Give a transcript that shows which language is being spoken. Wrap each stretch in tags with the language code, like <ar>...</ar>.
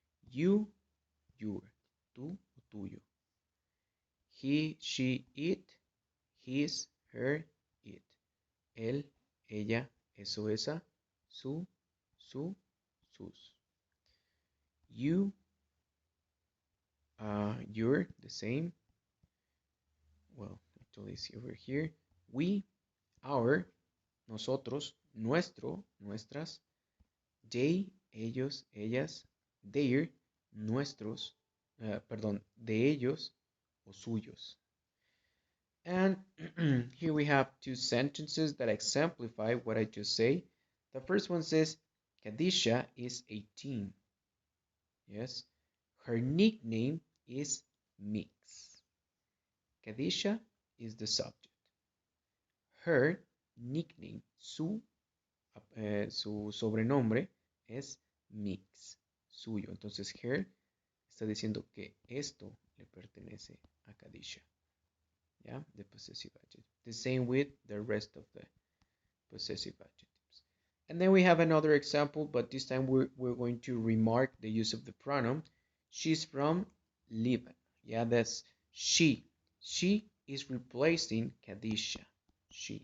<en>You, your.</en> <es>Tú o tuyo.</es> <en>He, she, it, his, her, it.</en> <es>Él, ella, eso, esa, su, sus.</es> <en>You, you're, the same. Well, actually it's over here. We, our,</en> <es>nosotros, nuestro, nuestras.</es> <en>They,</en> <es>ellos, ellas.</es> <en>Their,</en> <es>nuestros, perdón, de ellos o suyos.</es> <en>And here we have two sentences that exemplify what I just say. The first one says, Khadija is 18. Yes. Her nickname is Mix. Khadija is the subject. Her nickname,</en> <es>su sobrenombre es Mix, suyo. Entonces, her está diciendo que esto le pertenece a Khadija.</es> <en>Yeah, the possessive adjective. The same with the rest of the possessive adjectives. And then we have another example, but this time we're going to remark the use of the pronoun. She's from Lebanon. Yeah, that's she. She is replacing Khadija. She.</en>